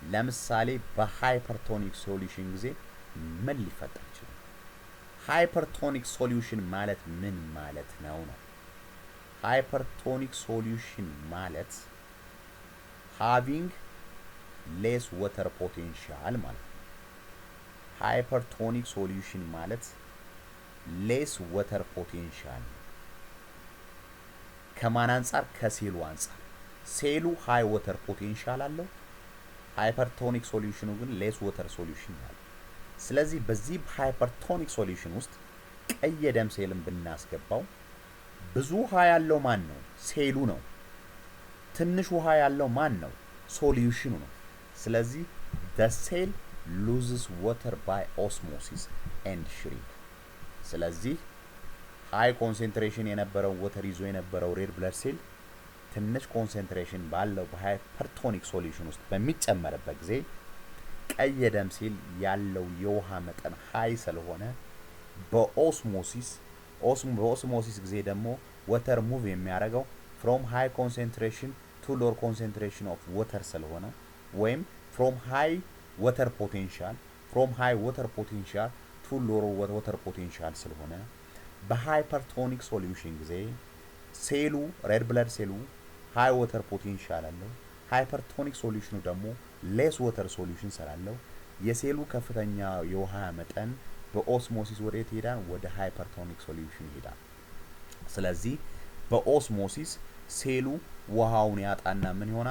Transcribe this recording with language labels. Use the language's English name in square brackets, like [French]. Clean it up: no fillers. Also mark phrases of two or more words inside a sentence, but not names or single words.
[Amharic] ለምሳሌ በሃይፐርቶኒክ ሶሉሽን ጊዜ ምን ሊፈጠር ይችላል? [English] hypertonic solution [Amharic] ማለት ምን ማለት ነው? [English] hypertonic solution [Amharic] ማለት [English] having less water potential [Amharic] ማለት ነው። [English] hypertonic solution [Amharic] ማለት [English] less water potential [Amharic] ከማን አንፃር? ከሴሉ አንፃር። ሴሉ [English] high water potential [Amharic] አለው። ሃይፐርቶኒክ ሶሉሽኑ ግን [English] less water solution [Amharic] አለው። ስለዚህ በዚህ [English] hypertonic solution [Amharic] ውስጥ ቀይ የደም ሴልን ብናስገባው ብዙ ውሃ ያለው ማን ነው? ሴሉ ነው። ትንሽ ውሃ ያለው ማን ነው? ሶሉሽኑ ነው። ስለዚህ [English] the cell loses water by osmosis and shrink። [Amharic] ስለዚህ [English] high concentration [Amharic] የነበረው ወተር ይዞ የነበረው [English] red blood cell [Amharic] ትንሽ ኮንሰንትሬሽን ባለው በሃይፐርቶኒክ ሶሉሽን ውስጥ በሚጨመርበት ጊዜ ቀይ የደም ሴል ያለው የውሃ መጠን ሃይ ስለሆነ በኦስሞሲስ ጊዜ ደግሞ ወተር ሙቭ የሚያደርገው [English] from high concentration to lower concentration of water [Amharic] ስለሆነ ወይም [English] from high water potential to lower water potential [Amharic] ስለሆነ በሃይፐርቶኒክ ሶሉሽን ጊዜ ሴሉ ሬድ ብለድ ሴሉ [English] high water potential [Amharic] አለው። ሃይፐርቶኒክ ሶሉሽኑ ደግሞ [English] less water solution [Amharic] ስላለው የሴሉ ከፍተኛ የውሃ መጠን በኦስሞሲስ ወዴት ይሄዳል? ወደ ሃይፐርቶኒክ ሶሉሽን ይሄዳል። ስለዚህ በኦስሞሲስ ሴሉ ውሃውን ያጣና ምን ይሆናል?